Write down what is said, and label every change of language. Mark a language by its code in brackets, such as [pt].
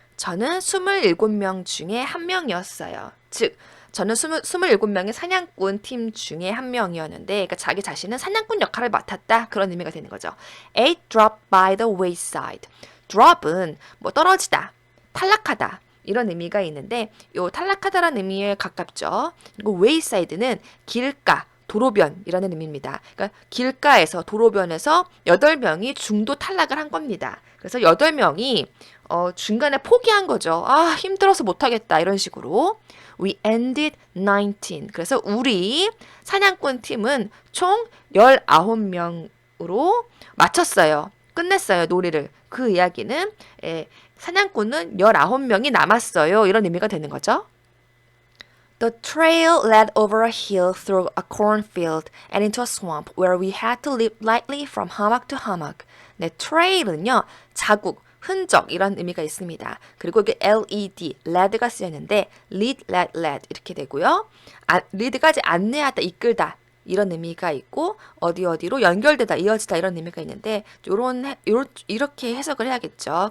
[ko] 저는 27명 중에 한 명이었어요. 즉 저는 27명의 사냥꾼 팀 중에 한 명이었는데 그러니까 자기 자신은 사냥꾼 역할을 맡았다. 그런 의미가 되는 거죠. [en] Eight dropped by the wayside. [ko] drop은 뭐 떨어지다, 탈락하다 이런 의미가 있는데 요 탈락하다라는 의미에 가깝죠. 그리고 wayside는 길가, 도로변이라는 의미입니다. 그러니까 길가에서 도로변에서 8명이 중도 탈락을 한 겁니다. 그래서 8명이 중간에 포기한 거죠. 아, 힘들어서 못하겠다 이런 식으로. [en] We ended 19. [ko] 그래서 우리 사냥꾼 팀은 총 19명으로 마쳤어요. 끝냈어요, 놀이를. 그 이야기는 사냥꾼은 19명이 남았어요. 이런 의미가 되는 거죠. [en] The trail led over a hill through a cornfield and into a swamp where we had to leap lightly from hummock to hummock. [ko] 네, trail은요, 자국, 흔적 이런 의미가 있습니다. 그리고 이게 LED, led가 쓰였는데 lead, led 이렇게 되고요. lead가 안내하다, 이끌다 이런 의미가 있고 어디로 연결되다, 이어지다 이런 의미가 있는데 이렇게 해석을 해야겠죠.